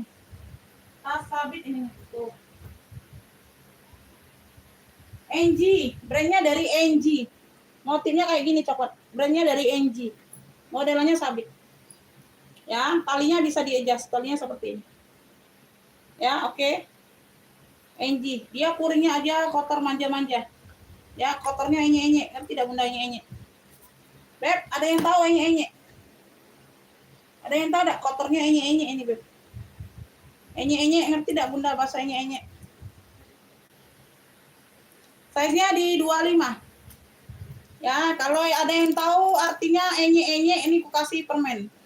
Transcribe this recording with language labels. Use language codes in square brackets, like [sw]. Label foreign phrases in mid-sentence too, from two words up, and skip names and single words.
[id] Tas sabit ini tuh. NG, brandnya dari NG. Motifnya kayak gini coklat. Brandnya dari NG. Modelannya sabit. Ya, talinya bisa di-adjust. Talinya seperti ini. Ya, oke. NG. Dia kuringnya aja kotor manja-manja. Ya, kotornya enye-enye. Kan tidak bunda enye-enye. Beb, ada yang tahu enye-enye? Ada yang tahu enggak kotornya enye-enye ini, Beb? Enye-enye, ngerti enggak bunda bahasa enye-enye? Size-nya di 25. Ya, kalau ada yang tahu artinya enye-enye ini ku kasih permen.